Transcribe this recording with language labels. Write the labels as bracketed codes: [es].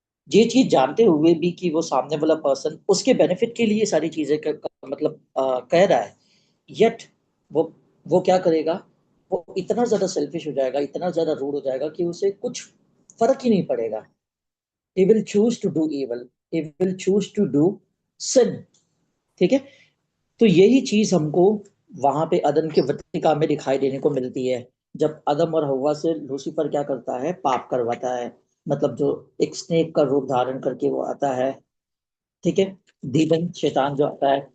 [hi] ये चीज जानते हुए भी कि वो सामने वाला पर्सन उसके बेनिफिट के लिए सारी चीजें मतलब कह रहा है, यट वो वो क्या करेगा, वो इतना ज्यादा सेल्फिश हो जाएगा, इतना ज्यादा रूड हो जाएगा कि उसे कुछ फर्क ही नहीं पड़ेगा। [en] he will choose to do evil, he will choose to do sin। [hi] ठीक है। तो यही चीज हमको वहां पे अदम की वाटिका में दिखाई देने को मिलती है, जब अदम और हवा से लूसीफर क्या करता है, पाप करवाता है। मतलब जो एक स्नेक का रूप धारण करके वो आता है, ठीक है, दीवन शैतान जो आता है।